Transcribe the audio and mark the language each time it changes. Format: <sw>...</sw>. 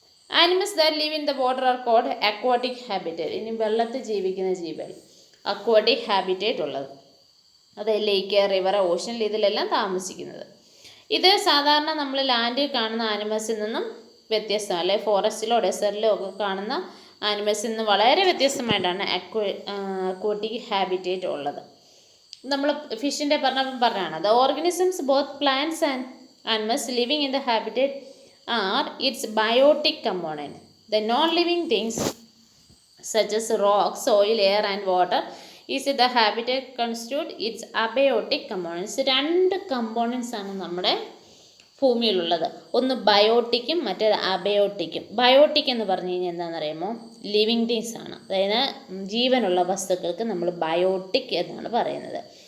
<en>Animals that live in the water are called aquatic habitat.</en> <ml>ഇനി വെള്ളത്തിൽ ജീവിക്കുന്ന ജീവികൾ അക്വാട്ടിക് ഹാബിറ്റേറ്റ് ഉള്ളത്, അത് ലേക്ക്, റിവർ, ഓഷനിൽ ഇതിലെല്ലാം താമസിക്കുന്നത്. ഇത് സാധാരണ നമ്മൾ ലാൻഡിൽ കാണുന്ന ആനിമൽസിൽ നിന്നും വ്യത്യസ്തമാണ്. അല്ലെങ്കിൽ ഫോറസ്റ്റിലോ ഡെസേർട്ടിലോ ഒക്കെ കാണുന്ന ആനിമൽസിൽ നിന്ന് വളരെ വ്യത്യസ്തമായിട്ടാണ് അക്വാട്ടിക് ഹാബിറ്റേറ്റ് ഉള്ളത്. നമ്മൾ ഫിഷിൻ്റെ പറഞ്ഞാണ്</ml> <en>The organisms both plants and animals living in the habitat are its biotic component. The non-living things such as rock, soil, air and water is the habitat constitute its abiotic components.</en> <ml>രണ്ട് components ആണ് നമ്മുടെ ഭൂമിയിലുള്ളത്. ഒന്ന് ബയോട്ടിക്കും മറ്റേത് അബയോട്ടിക്കും. Biotic എന്ന് പറഞ്ഞു കഴിഞ്ഞാൽ എന്താണെന്നറിയാമോ? Living things ആണ്. അതായത് ജീവനുള്ള വസ്തുക്കൾക്ക് നമ്മൾ ബയോട്ടിക് എന്നാണ് പറയുന്നത്.</ml>